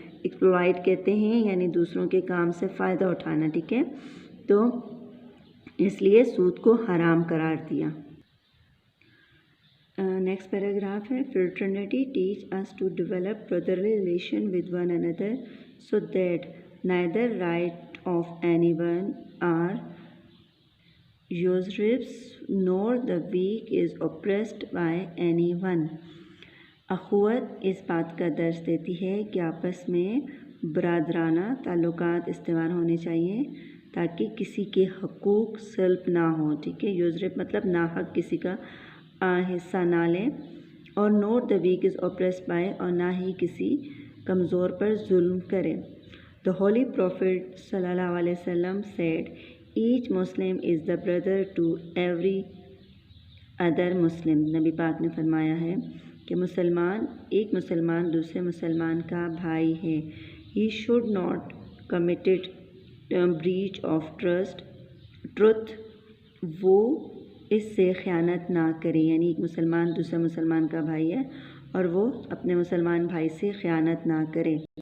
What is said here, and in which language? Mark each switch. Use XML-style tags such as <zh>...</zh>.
<ur>Exploit کہتے ہیں یعنی دوسروں کے کام سے فائدہ اٹھانا. ٹھیک ہے، تو اس لیے سود کو حرام قرار دیا.</ur> <en>Next paragraph ہے fraternity teach us to develop brotherly relation with one another so that neither right of anyone are usurped nor the weak is oppressed by anyone.</en> <ur>اخوت اس بات کا درس دیتی ہے کہ آپس میں برادرانہ تعلقات استوار ہونے چاہیے تاکہ کسی کے حقوق سلب نہ ہوں. ٹھیک ہے، یوزرپ مطلب ناحق کسی کا حصہ نہ لیں، اور</ur> <en>nor the weak is oppressed by,</en> <ur>اور نہ ہی کسی کمزور پر ظلم کرے.</ur> <en>The holy prophet صلی اللہ علیہ وسلم said each Muslim is the brother to every other Muslim.</en> <ur>نبی پاک نے فرمایا ہے کہ ایک مسلمان دوسرے مسلمان کا بھائی ہے.</ur> <en>he should not committed breach of truth,</en> <ur>وہ اس سے خیانت نہ کرے. یعنی ایک مسلمان دوسرے مسلمان کا بھائی ہے اور وہ اپنے مسلمان بھائی سے خیانت نہ کرے.</ur>